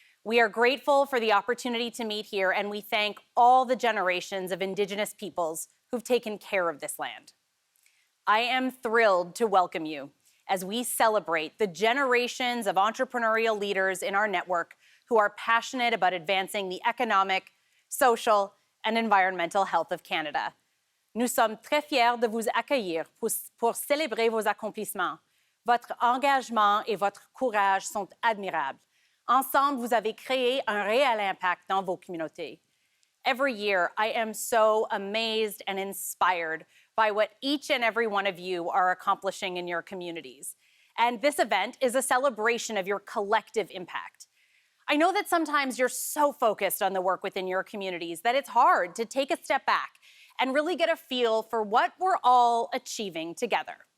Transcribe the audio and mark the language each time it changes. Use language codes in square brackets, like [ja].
[en] We are grateful for the opportunity to meet here, and we thank all the generations of Indigenous peoples who've taken care of this land. I am thrilled to welcome you as we celebrate the generations of entrepreneurial leaders in our network who are passionate about advancing the economic, social, and environmental health of Canada. [fr] Nous sommes très fiers de vous accueillir pour célébrer vos accomplissements. Votre engagement et votre courage sont admirables. Ensemble, vous avez créé un réel impact dans vos communautés. [en] Every year, I am so amazed and inspired by what each and every one of you are accomplishing in your communities. And this event is a celebration of your collective impact. I know that sometimes you're so focused on the work within your communities that it's hard to take a step back and really get a feel for what we're all achieving together.